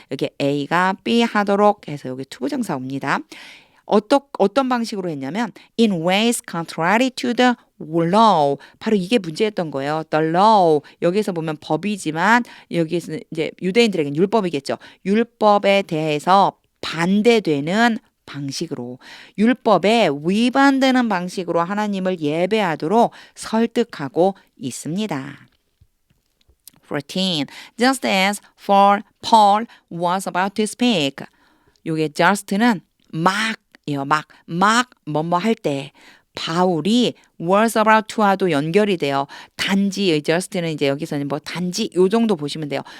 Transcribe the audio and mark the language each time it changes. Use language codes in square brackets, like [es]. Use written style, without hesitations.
[ko] 여기 A가 B 하도록 해서 여기 투부정사 옵니다. 어떤 방식으로 했냐면 [en] in ways contrary to the law. [ko] 바로 이게 문제였던 거예요. [en] The law. [ko] 여기서 보면 법이지만 여기서 이제 유대인들에게는 율법이겠죠. 율법에 대해서 반대되는 방식으로 율법에 위반되는 방식으로 하나님을 예배하도록 설득하고 있습니다. 14. [en] Just as for Paul was about to speak. [ko] 요게 just는 막이요. 막 뭐뭐 할 때 바울이 was about to와도 연결이 돼요. 단지 just는 이제 여기서는 뭐 단지 요 정도 보시면 돼요.